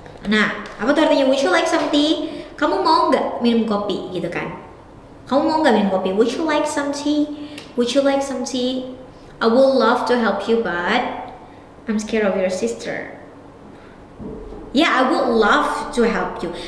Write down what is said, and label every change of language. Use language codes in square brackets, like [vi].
[id] Nah, apa tuh artinya [en] would you like some tea? [id] Kamu mau nggak minum kopi gitu kan? Kamu mau nggak minum kopi? [en] Would you like some tea? Would you like some tea? I would love to help you, but I'm scared of your sister. Yeah, I would love to help you.